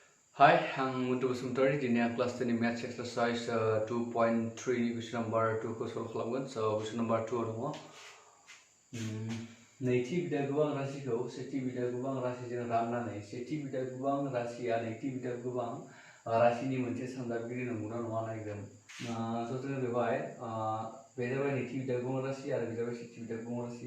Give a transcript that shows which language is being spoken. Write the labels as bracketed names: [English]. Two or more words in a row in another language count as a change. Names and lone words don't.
[English] Hi, I'm Muntu Basuntari. Dini class 10 maths exercise 2.3 question number 2 ko solve खालामगोन. So question number 2 दङ. [Bodo] नैथि बिदा गोबां राशिखौ सेथि बिदा गोबां राशिजों राननानै सेथि बिदा गोबां राशिया नैथि बिदा गोबां राशिनि मोनसे सानजाबगिरि नंगौना नङा नायगोन. So जोङो बेवहाय बे जाबाय नैथि बिदा गोबां राशि आरो बे जाबाय सेथि बिदा गोबां राशि.